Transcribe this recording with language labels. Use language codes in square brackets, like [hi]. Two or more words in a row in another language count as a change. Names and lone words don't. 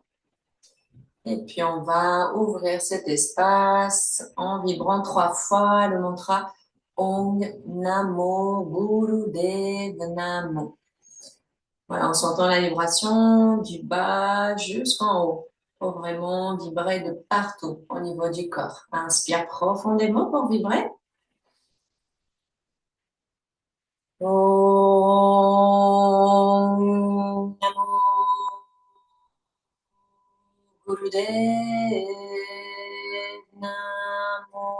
[fr] Et puis on va ouvrir cet espace en vibrant 3 fois le mantra [sa] ॐ नमो गुरुदेव नमो. [fr] Voilà, en sentant la vibration du bas jusqu'en haut, pour vraiment vibrer de partout au niveau du corps. Inspire profondément pour vibrer. [sa] ॐ नमो गुरुदेव नमो.